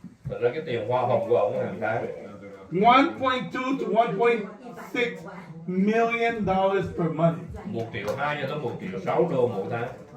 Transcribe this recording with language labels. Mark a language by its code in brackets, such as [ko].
[vi] Thật ra cái tiền hoa hồng của ông hàng tháng [en] 1.2 to 1.6 million dollars per month. [vi] 1,2 triệu cho tới 1,6 triệu mỗi tháng.